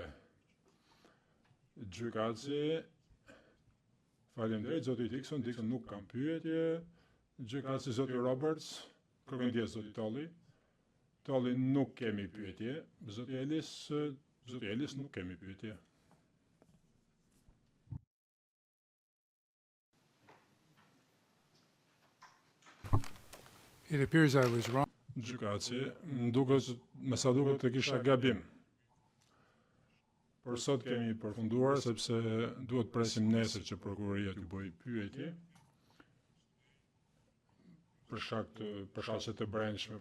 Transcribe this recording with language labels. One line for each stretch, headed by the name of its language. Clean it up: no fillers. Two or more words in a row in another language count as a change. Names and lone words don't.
Albanian: Gjykatësi, faleminderit zoti Dixon nuk kam pyetje. Gjykatësi zoti Roberts, kërkoj ndjes zoti Tolli, nuk kemi pyetje. Zoti Ellis nuk kemi pyetje.
English: It appears I was wrong.
Albanian: Gjykatësi, me sa duket të kisha gabim. Por sot kemi përfunduar sepse duhet presim nesër që prokuroria të bëjë pyetje për shkaqe të brendshme.